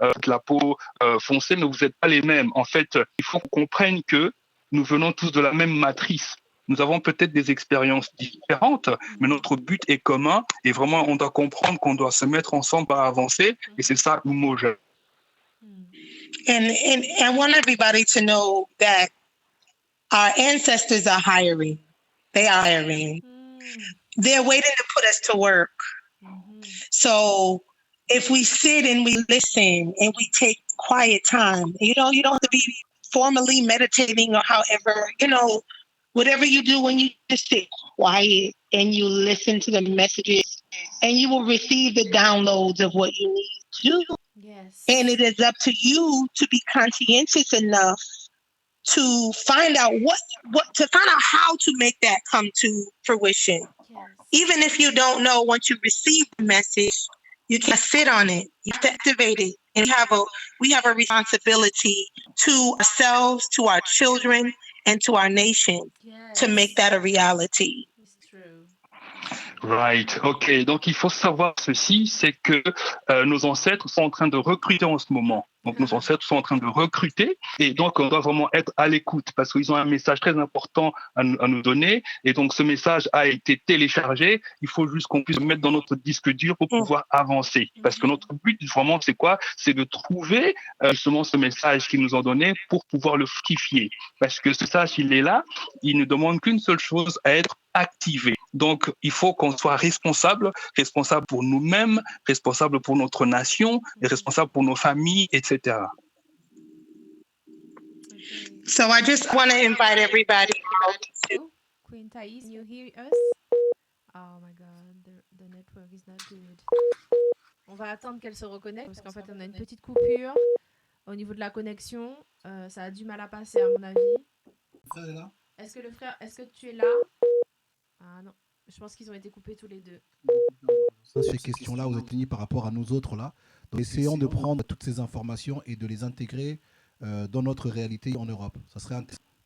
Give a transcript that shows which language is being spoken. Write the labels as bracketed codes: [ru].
[fr] La peau foncée, mais vous n'êtes pas les mêmes. En fait, il faut qu'on comprenne que nous venons tous de la même matrice. Nous avons peut-être des expériences différentes, mais notre but est commun et vraiment, on doit comprendre qu'on doit se mettre ensemble pour avancer et c'est ça homogène. [en] And I want everybody to know that our ancestors are hiring. They are hiring. They're waiting to put us to work. So if we sit and we listen and we take quiet time, you don't have to be formally meditating or however, whatever you do when you just sit quiet and you listen to the messages and you will receive the downloads of what you need to do. Yes. And it is up to you to be conscientious enough to find out how to make that come to fruition. Yes. Even if you don't know, once you receive the message, you can't sit on it. You have to activate it. And we have a responsibility to ourselves, to our children, and to our nation to make that a reality. It's true. Right, ok. [fr] Donc il faut savoir ceci, c'est que nos ancêtres sont en train de recruter en ce moment. Donc nos ancêtres sont en train de recruter et donc on doit vraiment être à l'écoute parce qu'ils ont un message très important à nous donner et donc ce message a été téléchargé. Il faut juste qu'on puisse le mettre dans notre disque dur pour pouvoir avancer parce que notre but vraiment c'est quoi? C'est de trouver justement ce message qu'ils nous ont donné pour pouvoir le fructifier parce que ce message il est là, il ne demande qu'une seule chose, à être activé. Donc, il faut qu'on soit responsable pour nous-mêmes, responsable pour notre nation, et responsable pour nos familles, etc. [en] So I just want to invite everybody. Queen Taese, can you hear us? Oh my God, the network is not good. [fr] On va attendre qu'elle se reconnecte parce qu'en fait, on a une petite coupure au niveau de la connexion. Ça a du mal à passer, à mon avis. Le frère est là? Est-ce que tu es là? Ah non, je pense qu'ils ont été coupés tous les deux. Ça, ces questions-là, vous êtes unis par rapport à nous autres là. Donc, essayons de prendre toutes ces informations et de les intégrer dans notre réalité en Europe. Ça serait intéressant.